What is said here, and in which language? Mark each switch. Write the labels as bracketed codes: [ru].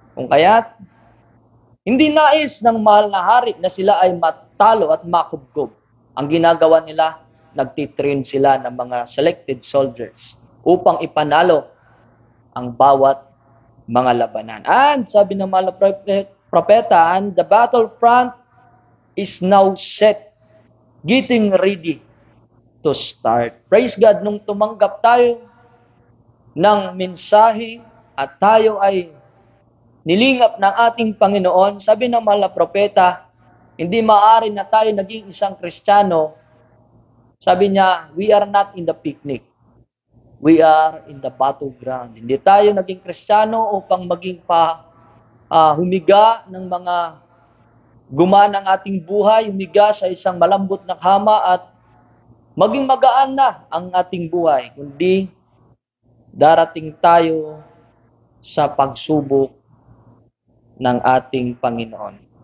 [tl] Kung kaya't, hindi nais ng mahal na hari na sila ay matalo at makubkob. Ang ginagawa nila, nagtitrain sila ng mga selected soldiers upang ipanalo ang bawat mga labanan. And sabi ng mahal na [en] propeta, and the battlefront is now set, getting ready to start. [tl] Praise God, nung tumanggap tayo ng mensahe at tayo ay nilingap ng ating Panginoon, sabi ng mahal na propeta, hindi maaari na tayo naging isang Kristiyano. Sabi niya, [en] we are not in the picnic. We are in the battleground. [tl] Hindi tayo naging Kristiyano upang maging humiga ng mga gumana ng ating buhay, humiga sa isang malambot na kama at maging magaan na ang ating buhay, kundi darating tayo sa pagsubok ng ating Panginoon.